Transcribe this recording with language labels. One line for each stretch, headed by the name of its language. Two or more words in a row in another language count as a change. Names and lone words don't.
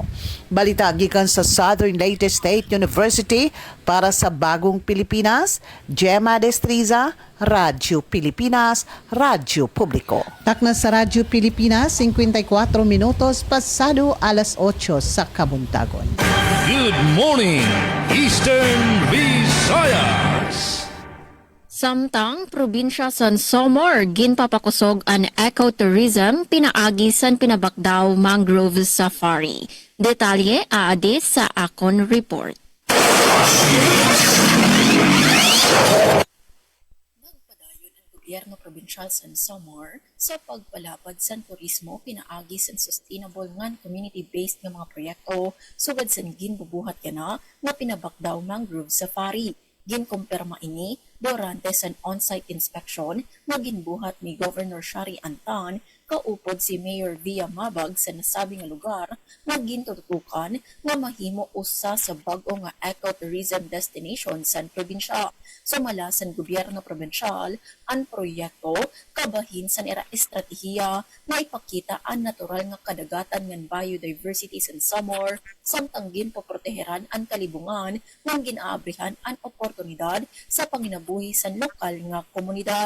Cebuano: Balita gikan sa Southern Leyte State University para sa Bagong Pilipinas, Gemma Destriza, Radyo Pilipinas, Radyo Publiko. Takna sa Radyo Pilipinas, 54 minutos pasado alas 8 sa kabuntagon.
English: Good morning, Eastern Visayas.
Waray: Samtang probinsya san Samar ginpapakusog an ecotourism pinaagi san pinabakdaw mangrove safari. Detalye aadi sa akon report. Nagpadayon ang gobyerno probinsyal san Samar sa pagpalapad san turismo pinaagi san sustainable ngan community-based nga mga proyekto sugad san ginbubuhat kana nga pinabakdaw mangrove safari. Ginkumpirma ini durante sa
English: on-site inspection
Waray: na ginbuhat ni Governor Shari Antan kaupod si Mayor Via Mabag sa nasabing lugar na gintututukan na mahimo usa sa bag-o nga
English: ecotourism destination
Waray: sa probinsya. Sumala sa gobyerno probinsyal ang proyekto kabahin sa estratehiya na ipakita ang natural nga kadagatan ng biodiversity sa Samar samtang ginpoproteheran ang kalibungan ng ginaabrihan ang oportunidad sa panginabuhi sa lokal nga komunidad.